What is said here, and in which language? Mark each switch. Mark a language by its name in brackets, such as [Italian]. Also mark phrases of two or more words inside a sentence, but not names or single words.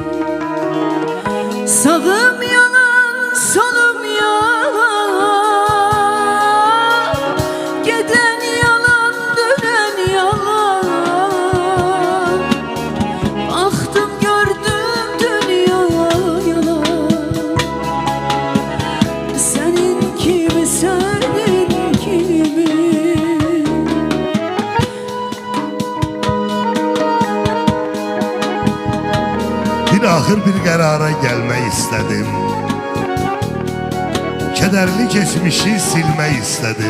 [Turkish] Sağım yalan, solum yalan. Geden yalan, dönen yalan. Baktım gördüm dünya yalan. Senin kimi, senin kimi. [Azerbaijani] Bir axır bir qərara gəlmək istədim. Kədərli keçmişi silmək istədim.